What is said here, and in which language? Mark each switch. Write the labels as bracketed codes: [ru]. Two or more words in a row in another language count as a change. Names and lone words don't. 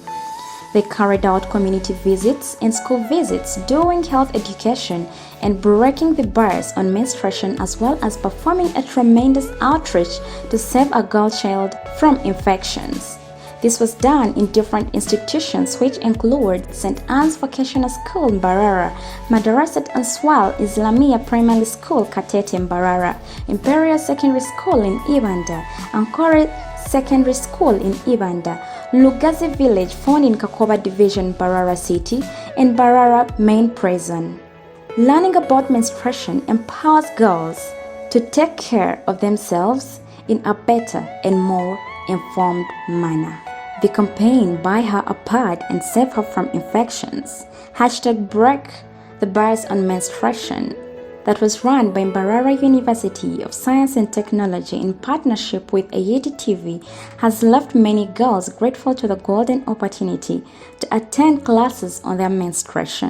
[en] They carried out community visits and school visits, doing health education and breaking the bias on menstruation, as well as performing a tremendous outreach to save a girl child from infections. This was done in different institutions, which include St. Anne's Vocational School, Mbarara, Madarasat Answal Islamia Primary School, Katete, Mbarara, Imperial Secondary School in Ibanda, Ankore Secondary School in Ibanda, Lugazi Village, found in Kakoba Division, Mbarara City, and Mbarara Main Prison. Learning about menstruation empowers girls to take care of themselves in a better and more informed manner. The campaign Buy Her a Pad and Save Her from Infections, #Break the Bias on Menstruation, that was run by Mbarara University of Science and Technology in partnership with Ayeti TV, has left many girls grateful to the golden opportunity to attend classes on their menstruation.